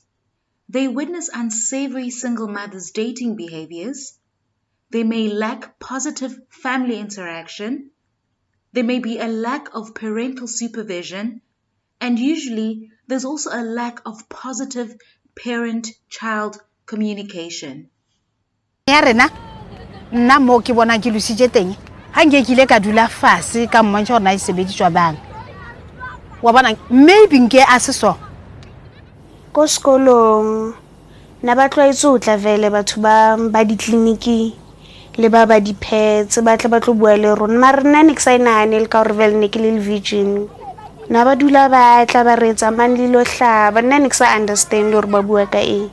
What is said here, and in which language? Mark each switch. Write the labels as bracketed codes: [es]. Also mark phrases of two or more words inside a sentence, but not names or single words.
[en] They witness unsavory single mothers' dating behaviors. They may lack positive family interaction. There may be a lack of parental supervision, and usually there's also a lack of positive parent-child communication. [st] Nna mo ke bona ke lusitse teng ha nke ke ile ka dula fase ka mmontsha hore na e sebediswa bang wa bona maybe nke a se so ko sekolong na ba tlwaetse o tla vele batho ba ditliniki le ba dipets ba tla ba tlo bua le rona mara nna ne ke sa inane le ka hore vele ne ke le virgin na ba dula ba tla ba retsa man le lo hlaba nna ne ke sa understand hore ba bua ka eng.